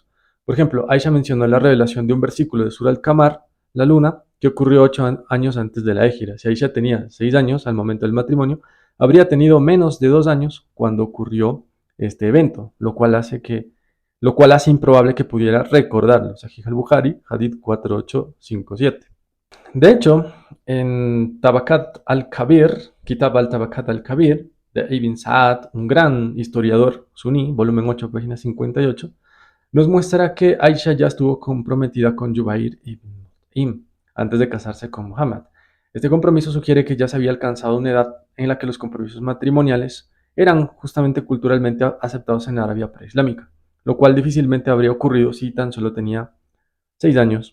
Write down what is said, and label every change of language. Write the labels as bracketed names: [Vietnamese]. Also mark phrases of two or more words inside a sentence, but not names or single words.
[Spanish] Por ejemplo, Aisha mencionó la revelación de un versículo de Sura al-Qamar, la luna, que ocurrió 8 años antes de la Égira. Si Aisha tenía 6 años al momento del matrimonio, habría tenido menos de 2 años cuando ocurrió este evento, lo cual hace improbable que pudiera recordarlo. Sahih al-Bukhari, Hadith 4857. De hecho, en Tabakat al-Kabir, Kitab al-Tabakat al-Kabir, de Ibn Sa'ad, un gran historiador suní, volumen 8, página 58, nos muestra que Aisha ya estuvo comprometida con Jubair ibn Mut'im antes de casarse con Muhammad. Este compromiso sugiere que ya se había alcanzado una edad en la que los compromisos matrimoniales eran justamente culturalmente aceptados en la Arabia preislámica, lo cual difícilmente habría ocurrido si tan solo tenía 6 años.